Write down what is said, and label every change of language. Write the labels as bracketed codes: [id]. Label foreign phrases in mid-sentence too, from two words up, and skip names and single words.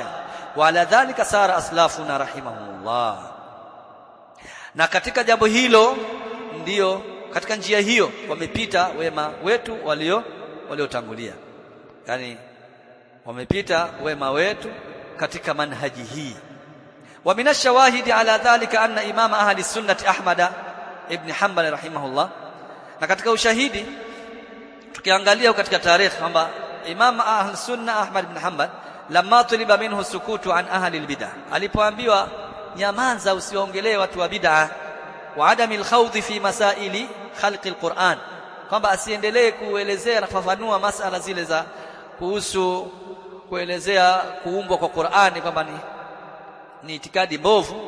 [ar] وعلى ذلك سار أسلافنا رحمهم الله, [sw] na katika jambo hilo ndiyo, katika njia hiyo wamepita wema wetu waliotangulia, yani wamepita wema wetu katika manhaji hii. [ar] ومن الشواهد على ذلك أن إمام أهل السنة أحمد بن حنبل رحمه الله, [sw] na katika ushahidi tukiangalia katika tarehe kwamba [ar] إمام أهل السنة أحمد بن حنبل لما طلب منه السكوت عن أهل البدعة, [sw] alipoambiwa nyamaza usiwaongelee watu wa bid'ah, [ar] وعدم الخوض في مسائل خلق القرآن, [sw] kwamba asiendelee kuelezea na kufafanua masala zile za kuhusu kuelezea kuumbwa kwa Qur'ani kwamba ni itikadi mbovu.